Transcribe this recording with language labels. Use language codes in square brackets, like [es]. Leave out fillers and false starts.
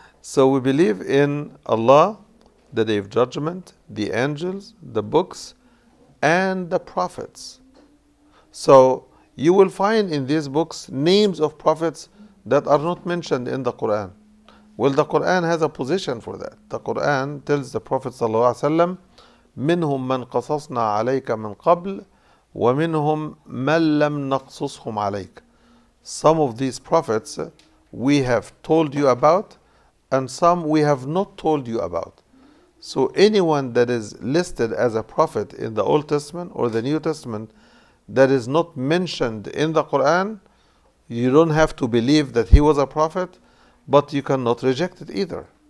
[en] So we believe in Allah, the Day of Judgment, the angels, the books, and the prophets. So you will find in these books names of prophets that are not mentioned in the Quran. Well, the Quran has a position for that. The Quran tells the Prophet ﷺ, [ar] منهم من قصصنا عليك من قبل ومنهم من لم نقصصهم عليك. [en] Some of these prophets we have told you about and some we have not told you about. So anyone that is listed as a prophet in the Old Testament or the New Testament that is not mentioned in the Quran, you don't have to believe that he was a prophet, but you cannot reject it either.